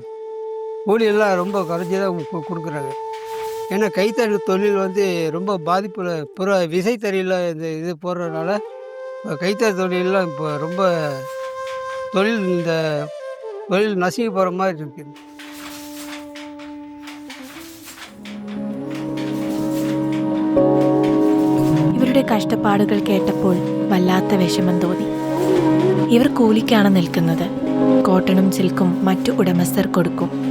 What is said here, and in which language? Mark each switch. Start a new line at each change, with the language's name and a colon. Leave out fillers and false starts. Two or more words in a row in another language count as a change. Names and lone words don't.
Tamil: கூலியெல்லாம் ரொம்ப குறைஞ்சி தான் கொடுக்குறாங்க. ஏன்னா கைத்தறி தொழில் ரொம்ப பாதிப்பில் விசைத்தறியில் இது போடுறதுனால கைத்தறி தொழிலெலாம் இப்போ ரொம்ப தொழில் இந்த தொழில் நசுங்கி போகிற மாதிரி இருக்குது.
Malayalam: ഇവരുടെ കഷ്ടപ്പാടുകൾ കേട്ടപ്പോൾ വല്ലാത്ത വിഷമം തോന്നി. ഇവർ കൂലിക്കാണ് നിൽക്കുന്നത്. കോട്ടണും സിൽക്കും മറ്റു ഉടമസ്ഥർ കൊടുക്കും.